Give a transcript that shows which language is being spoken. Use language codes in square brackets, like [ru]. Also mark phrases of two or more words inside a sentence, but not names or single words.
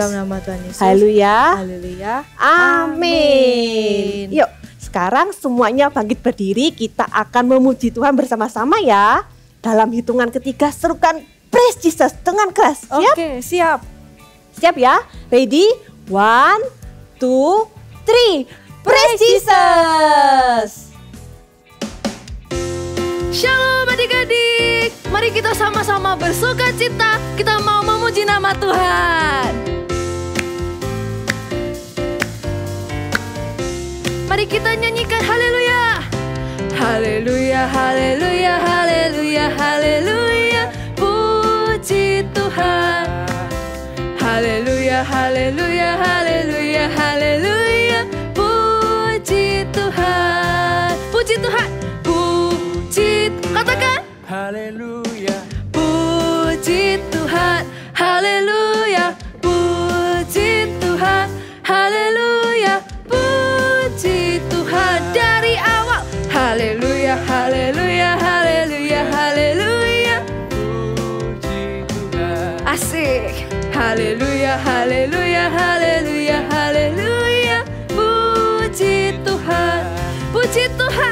[id] Haleluya. Amin. Yuk, sekarang semuanya bangkit berdiri. Kita akan memuji Tuhan bersama-sama ya. Dalam hitungan ketiga serukan [en] Praise Jesus [id] dengan keras. Siap? Oke, siap. Siap ya? [en] Ready? 1, 2, 3. Praise Jesus. [id] Shalom adik-adik. Mari kita sama-sama bersuka cita. Kita mau memuji nama Tuhan. Mari kita nyanyikan haleluya. Haleluya, haleluya, haleluya, haleluya. Puji Tuhan. Haleluya, haleluya, haleluya, haleluya. Puji Tuhan. Puji Tuhan. Puji, katakan haleluya. Puji Tuhan. Haleluya. Puji Tuhan. Haleluya. Puji Tuhan dari awal. Haleluya, haleluya, haleluya, haleluya. Puji Tuhan. Asik. Haleluya, haleluya, haleluya, haleluya. Puji Tuhan. Puji Tuhan.